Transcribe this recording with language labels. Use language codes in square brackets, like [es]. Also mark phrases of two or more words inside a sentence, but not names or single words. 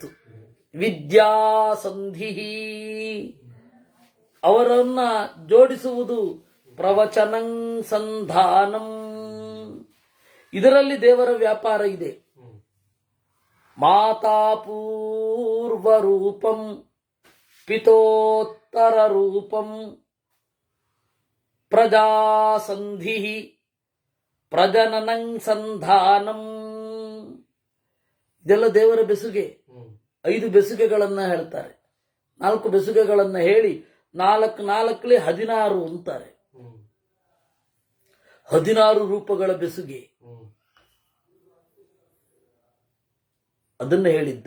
[kn] ವಿದ್ಯಾಸಂಧಿ ಅವರನ್ನ ಜೋಡಿಸುವುದು. [sa] ಪ್ರವಚನಂ ಸಂಧಾನಂ [kn] ಇದರಲ್ಲಿ ದೇವರ ವ್ಯಾಪಾರ ಇದೆ. [sa] ಮಾತಾಪೂರ್ವ ರೂಪಂ ಪಿತೋತ್ತರ ರೂಪಂ ಪ್ರಜಾಸಂಧಿ ಪ್ರಜನನಂ ಸಂಧಾನಂ. [kn] ಇದೆಲ್ಲ ದೇವರ ಬೆಸುಗೆ. 5 ಬೆಸುಗೆಗಳನ್ನ ಹೇಳ್ತಾರೆ. 4 ಬೆಸುಗೆಗಳನ್ನ ಹೇಳಿ 4 16 ಅಂತಾರೆ. 16 ರೂಪಗಳ ಬೆಸುಗೆ. ಅದನ್ನು ಹೇಳಿದ್ದು.